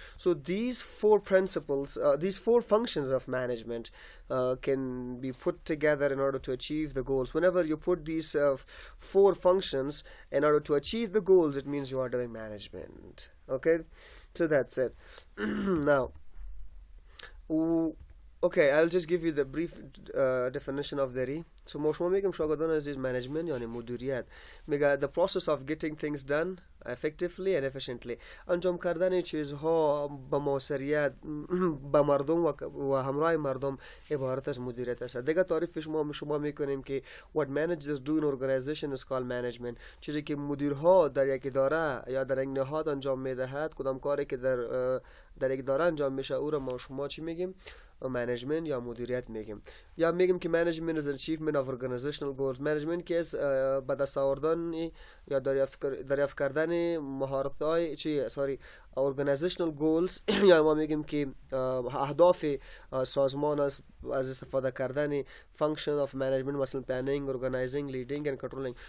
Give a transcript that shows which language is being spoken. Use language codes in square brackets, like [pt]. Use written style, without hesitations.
[en] So these 4 principles, these 4 functions of management can be put together in order to achieve the goals. Whenever you put these 4 functions in order to achieve the goals, it means you are doing management. Okay, so that's it. Now, okay, I'll just give you the brief definition of داری. [fa] So ما شما میگم شاگردان عزیز management یعنی مدیریت. میگه [en] the process of getting things done effectively and efficiently. [fa] انجام کردن چیزها با موثریت با مردم و همراه مردم عبارت از مدیریت است. دیگه تعریفش ما شما میکنیم که [en] what managers do in organization is called management. [fa] چیزی که مدیرها در یک اداره یا در یک نهاد انجام میدهد، کدام کاری که در یک اداره انجام میشه، او را ما شما چی میگیم؟ management یا مدیریت میگیم. یا میگیم که [en] management is an achievement of organizational goals. [fa] management که از به دست آوردن یا دریافت کردن مهارت‌های [en] organizational goals [fa] یا ما میگیم که اهداف سازمان از استفاده کردن [en] function of management، [fa] مثلا [en] planning, organizing, leading and controlling.